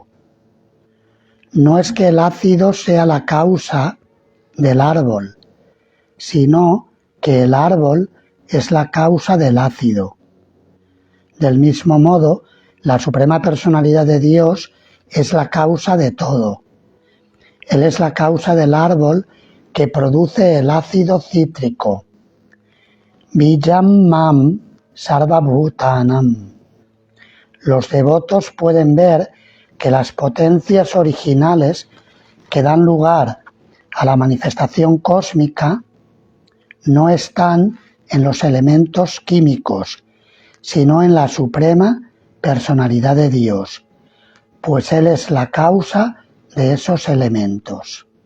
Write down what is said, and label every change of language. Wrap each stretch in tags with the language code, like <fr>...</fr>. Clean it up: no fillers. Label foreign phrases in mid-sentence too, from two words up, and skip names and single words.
<es>No es que el ácido sea la causa del árbol, sino que el árbol es la causa del ácido. Del mismo modo, la Suprema Personalidad de Dios es la causa de todo. Él es la causa del árbol que produce el ácido cítrico.</es> <sa>बीजं मां सर्व भूतानाम्.</sa> <es>Los devotos pueden ver que las potencias originales que dan lugar a la manifestación cósmica no están en los elementos químicos, sino en la suprema personalidad de Dios, pues Él es la causa de esos elementos.</es>